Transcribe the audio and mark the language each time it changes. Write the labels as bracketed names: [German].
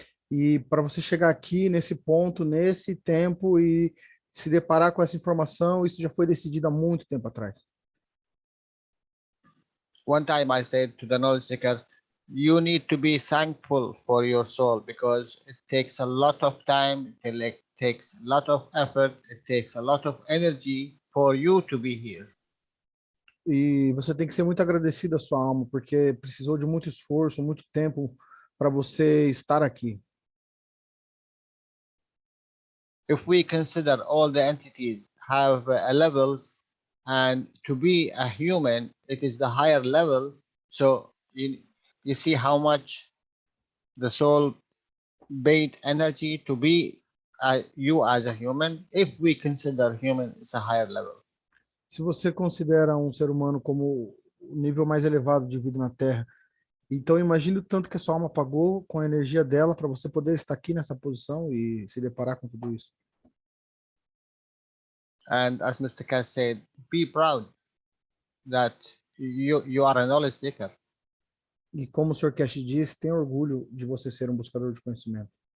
[Portuguese] E para você chegar aqui, nesse ponto, nesse tempo e se deparar com essa informação, isso já foi decidido há muito tempo atrás. [English] One time I said to the knowledge seekers, you need to be thankful for your soul because it takes a lot of time, it takes a lot of effort, it takes a lot of energy for you to be here. [Portuguese] E você tem que ser muito agradecido à sua alma, porque precisou de muito esforço, muito tempo para você estar aqui. [English] If we consider all the entities have levels, and to be a human, it is the higher level. So you see how much the soul paid energy to be you as a human. If we consider human is a higher level. [Portuguese] Se você considera um ser humano como o nível mais elevado de vida na Terra, então imagine o tanto que a sua alma pagou com a energia dela para você poder estar aqui nessa posição e se deparar com tudo isso. [English] And as Mr. Keshe said, be proud that you are a knowledge seeker. [Portuguese] E como o Sr. Keshe diz, tenha orgulho de você ser um buscador de conhecimento.